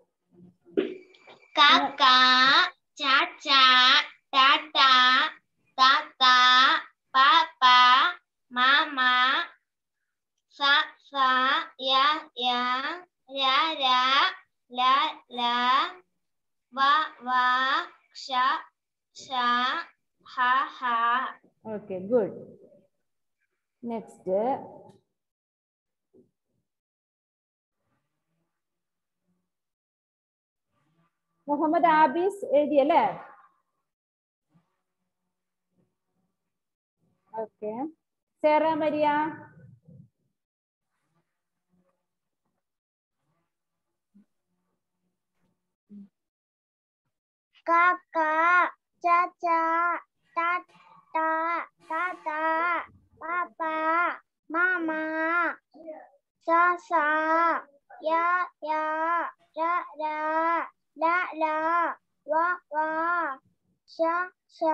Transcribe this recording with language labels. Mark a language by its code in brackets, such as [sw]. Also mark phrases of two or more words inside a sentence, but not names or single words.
[en] Kaka, Chacha, Tata, Tata, Papa, Mama, Sasa, Yaya, Yaya, Lala, Baba, Sha, Ha, Ha. Okay, good. Next. [ml] Muhammad Abis എഴുതിയല്ലേ? [en] Okay. Sarah Maria. Kaka, Chacha, Tata, Tata, Papa, Mama, Sasa, Yaya, Rara, Lala, Wawa, Sha,